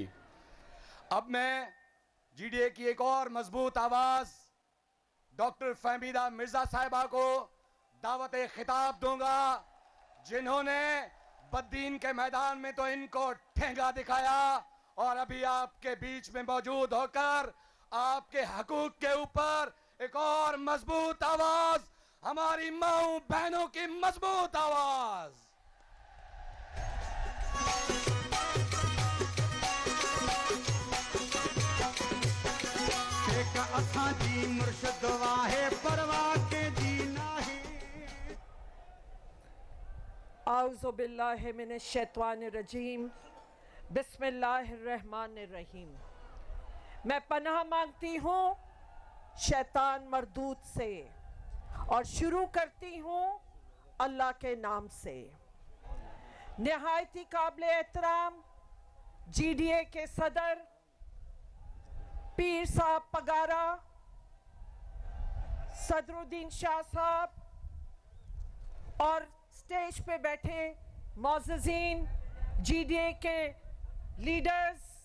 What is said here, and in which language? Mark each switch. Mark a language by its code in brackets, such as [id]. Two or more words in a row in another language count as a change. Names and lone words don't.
[ur] اب میں GDA کی ایک اور مضبوط آواز ڈاکٹر فہمیدہ مرزا صاحبہ کو دعوت خطاب دوں گا، جنہوں نے بدین کے میدان میں تو ان کو ٹھینگا دکھایا اور ابھی آپ کے بیچ میں موجود ہو کر آپ کے حقوق کے اوپر ایک اور مضبوط آواز، ہماری ماؤں بہنوں کی مضبوط آواز. [sd] असां जी मुर्शिद वाहे परवाह के जीना है। [ar] أعوذ بالله من الشيطان الرجيم، بسم الله الرحمن الرحيم. [ur] میں پناہ مانگتی ہوں شیطان مردود سے اور شروع کرتی ہوں اللہ کے نام سے. نہایتی قابل احترام GDA کے صدر پیر صاحب پگارا، صدرالدین شاہ صاحب اور اسٹیج پہ بیٹھے موجودین GDA کے لیڈرز